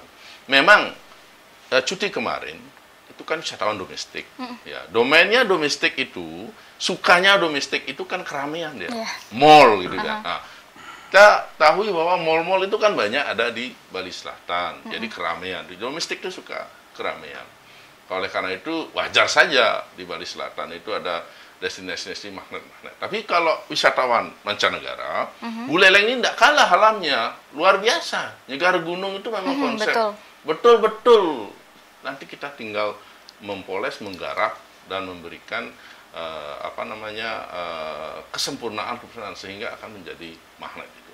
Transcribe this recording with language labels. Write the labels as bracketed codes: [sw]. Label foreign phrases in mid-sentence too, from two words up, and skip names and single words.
[id] Memang cuti kemarin itu kan wisatawan domestik, ya domainnya domestik itu, sukanya domestik itu kan keramaian dia, mall gitu kan. Nah, kita tahu bahwa mall-mall itu kan banyak ada di Bali Selatan, jadi keramaian. Di domestik itu suka keramaian. Oleh karena itu wajar saja di Bali Selatan itu ada destinasi magnet-magnet. Tapi kalau wisatawan mancanegara, Buleleng ini tidak kalah alamnya, luar biasa. Negara gunung itu memang konsep. Betul-betul. Nanti kita tinggal mempoles, menggarap, dan memberikan kesempurnaan sehingga akan menjadi magnet itu.